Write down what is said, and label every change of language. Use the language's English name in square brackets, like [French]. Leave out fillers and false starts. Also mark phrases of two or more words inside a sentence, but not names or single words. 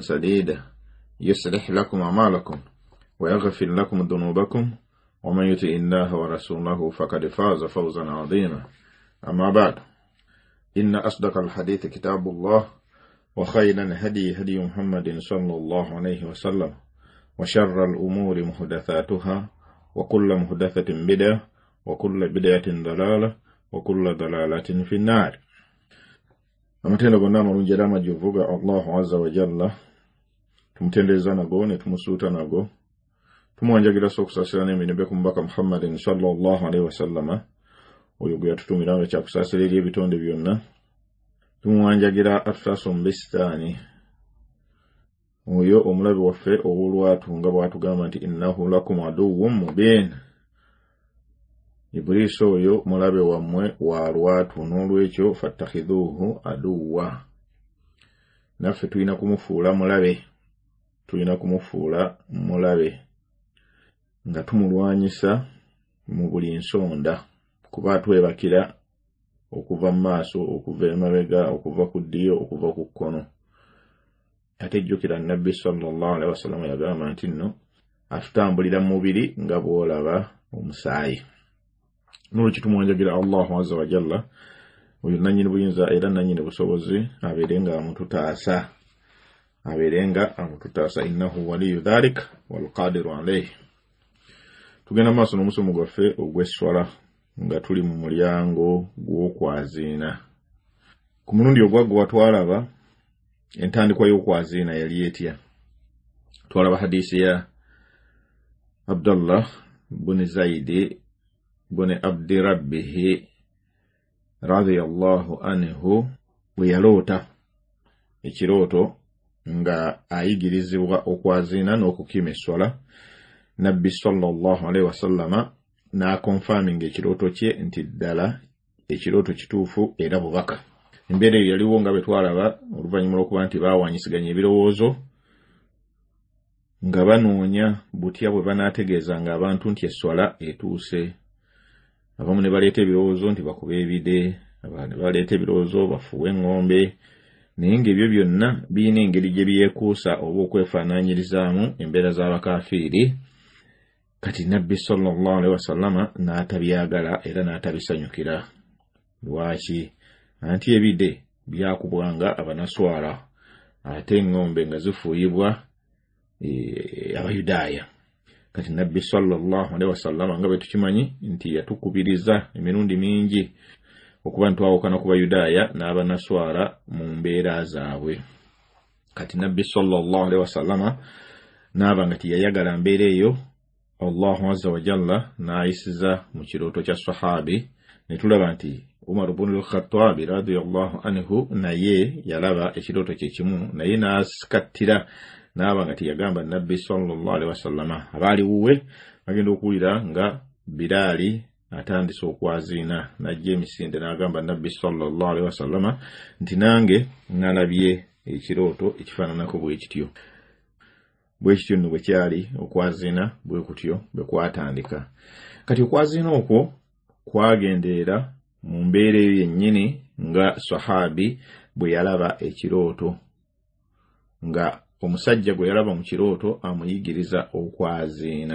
[Arabic] سديدا يصلح لكم أعمالكم ويغفر لكم ذنوبكم ومن يطع الله ورسوله فقد فاز فوزا عظيما أما بعد إن أصدق الحديث كتاب الله وخير الهدي هدي محمد صلى الله عليه وسلم وشر الأمور محدثاتها وكل محدثة بدعة وكل بدعة ضلالة وكل ضلالة في النار. [Ganda] amatendo gonna malungi era amajjuvu [Arabic] الله عز وجل [Ganda] tumutendereza nago ne tumusuuta nago tumwanjagira sokusasira n'emirembe ku mubaka Muhammadin [Arabic] صلى الله عليه وسلم [Ganda] oyo gwe yatutumira ekya kusasira eri ebitonde byonna tumwanjagira atutasom bisitaani oyo omulabe waffe ow'olwatu nga bw'atugamba nti [Arabic] إنه لكم عدو مبين. [Ganda] Ibliso oyo mulabe wammwe wa lwatu n'olwekyo [Arabic] فاتخذوه عدوا. [Ganda] Naffe tulina kumufuula mulabe nga tumulwanyisa mu buli nsonda kuba twebakira okuva mu maaso okuva emabega okuva ku ddyo okuva ku kkono. Ate jjukira Nabbi [Arabic] صلى الله عليه وسلم [Ganda] yagamba nti nno atutambulira mu mubiri nga bw'olaba omusaayi. N'olwekyo tumwanjagira [Arabic] الله عز وجل [Ganda] oyo nannyini buyinza era nannyini busobozi abeerenga amututaasa [Arabic] إنه ولي ذلك والقادر عليه. [Ganda] Tugenda maaso n'omusomo gwaffe ogw'esswala nga tuli mu mulyango gw'okwaziina. Ku mulundi ogwaggwa twalaba entandikwa y'okwaziina yali etya. Twalaba hadiisi ya Abdullah bun Zaidi bun Abdi Rabbihi [Arabic] رضي الله عنه [Ganda] bwe yaloota ekirooto nga ayigirizibwa okwaziina n'okukima esswala. Nabbi [Arabic] صلى الله عليه وسلم [Ganda] n'akonfaminga ekirooto kye nti ddala ekirooto kituufu era bubaka. Embeera eyo yaliwo nga bwe twalaba oluvannyuma lw'okuba nti baawanyisiganya ebirowoozo nga banoonya butya bwe banaategeezanga abantu nti esswala etuuse. Abamu ne baleeta ebirowoozo nti bakube ebide, abandi baleeta ebirowoozo bafuwe eŋŋombe, naye ng'ebyo byonna birina engeri gye byekuusa oba okwefaanaanyirizaamu embeera z'abakaafiiri. Kati Nabbi [Arabic] صلى الله عليه وسلم [Ganda] n'atabyagala era n'atabisanyukira. Lwaki? Anti ebide byakubwanga abanaswala ate eŋŋombe nga zifuuyibwa Abayudaaya. Kati Nabbi [Arabic] صلى الله عليه وسلم [Ganda] nga bwe tukimanyi nti yatukubiriza emirundi mingi okuba ntwawukana ku Bayudaaya n'abanaswala mu mbeera zaabwe. Kati Nabbi [Arabic] صلى الله عليه وسلم [Ganda] n'aba nga tiyayagala mbeera eyo. [Arabic] الله عز وجل [Ganda] n'ayisiza mu kirooto kya sahabi ne tulaba nti Umar ibn al-Khattab [Arabic] رضي الله عنه [Ganda] naye yalaba ekirooto kye kimu naye n'asikattira n'aba nga tiyagamba Nabbi [Arabic] صلى الله عليه وسلم. [Ganda] Abaali wuwe bagenda okuwulira nga Bilaali atandise okwaziina n'ajja emisinde n'agamba Nabbi [Arabic] صلى الله عليه وسلم [Ganda] nti nange nalabye ekirooto ekifaananako bwe kityo. Bwe kityo nno bwe kyali okwaziina bwe kutyo bwe kwatandika. Kati okwaziina okwo kwagenderera mu mbeera eyo yennyini nga sahabi bwe yalaba ekirooto, nga omusajja gwe yalaba mu kirooto amuyigiriza okwaziina.